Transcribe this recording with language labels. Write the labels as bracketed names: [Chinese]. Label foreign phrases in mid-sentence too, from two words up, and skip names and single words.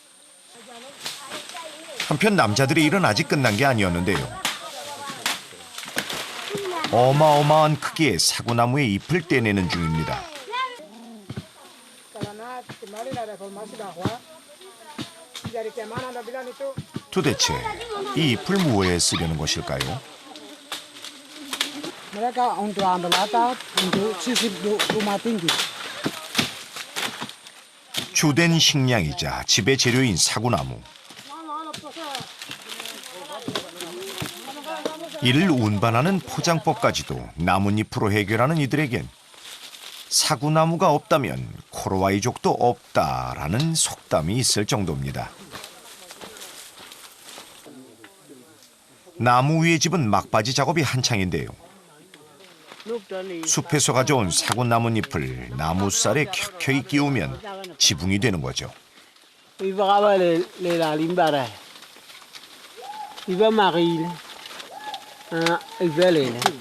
[Korean] 한편 남자들의 일은 아직 끝난 게 아니었는데요. 어마어마한 크기의 사구나무의 잎을 떼내는 중입니다. 도대체 이 잎을 무엇에 쓰려는 것일까요? [Indonesian] Mereka untuk ambil atap, untuk sisip rumah tinggi. [Korean] 주된 식량이자 지배 재료인 사구나무. 이를 운반하는 포장법까지도 나뭇잎으로 해결하는 이들에겐 사구나무가 없다면 코로와이족도 없다라는 속담이 있을 정도입니다. 나무 위의 집은 막바지 작업이 한창인데요. 숲에서 가져온 사구나뭇잎을 나무살에 켜켜이 끼우면 지붕이 되는 거죠. Iba kaba le la limbara. Iba maril. Iba le.